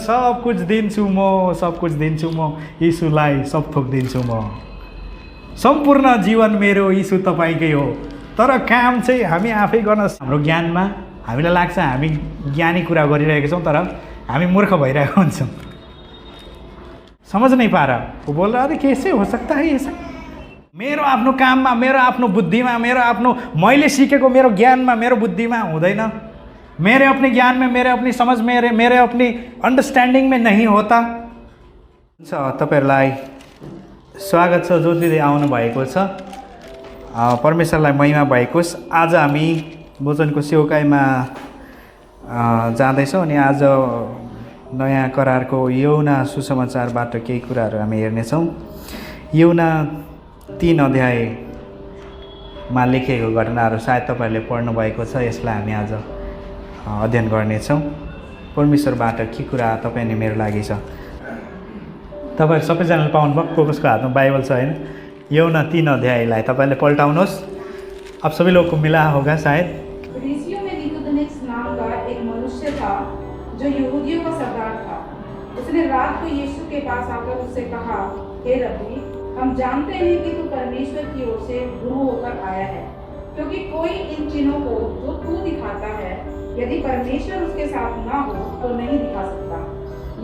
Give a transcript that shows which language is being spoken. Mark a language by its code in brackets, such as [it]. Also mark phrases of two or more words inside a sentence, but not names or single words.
[ne] सब कुछ दिन्छु म, सब कुछ दिन्छु म, यीशुलाई सब थोक दिन्छु म। सम्पूर्ण जीवन मेरो यीशु तपाईँकै हो। तर काम चाहिँ हामी आफै गर्न, हाम्रो ज्ञानमा हामीलाई लाग्छ हामी ज्ञानी कुरा गरिरहेका छौँ, तर हामी मूर्ख भइरहेको हुन्छौँ। [hi] समझ नहीं पा रहा, वो बोल रहा था कैसे हो सकता है ये सब। [ne] मेरो आफ्नो काममा, मेरो आफ्नो बुद्धिमा, मेरो आफ्नो मैले सिकेको मेरो ज्ञानमा, मेरो बुद्धिमा हुँदैन। [hi] मेरे अपने ज्ञान में, मेरे अपनी समझ में, मेरे अपनी अंडरस्टैंडिंग में नहीं होता। [ne] तपाईहरुलाई स्वागत छ जो दिदी आउनु भएको छ। परमेश्वरलाई महिमा भएकोस्। आज हामी वचनको सेवकाईमा जाँदैछौँ अनि आज नयाँ करारको यौना सुसमाचारबाट केही कुराहरू हामी हेर्नेछौँ। यौना 3 अध्यायमा लेखिएको घटनाहरू सायद तपाईहरुले पढ्नु भएको छ। यसलाई हामी आज अध्ययन गर्नेछौँ। परमेश्वरबाट के कुरा तपाईँ अनि मेरो लागि छ। तपाईहरु सबैजनाले पाउनुभयो कसको हातमा बाइबल छ हैन? यौना 3 अध्यायलाई तपाईले पल्टाउनुहोस्। [hi] अब सबै लोग को मिला होगा शायद। फरीसियों में निकोदेमुस नाम का एक मनुष्य था जो यहूदियों का सरदार था। उसने रात को यीशु के पास आकर उससे कहा, हे रब्बी, हम जानते हैं कि तू परमेश्वर की ओर से गुरु होकर आया है, क्योंकि कोई इन चिन्हों को जो तू दिखाता है यदि परमेश्वर उसके साथ ना हो तो नहीं दिखा सकता।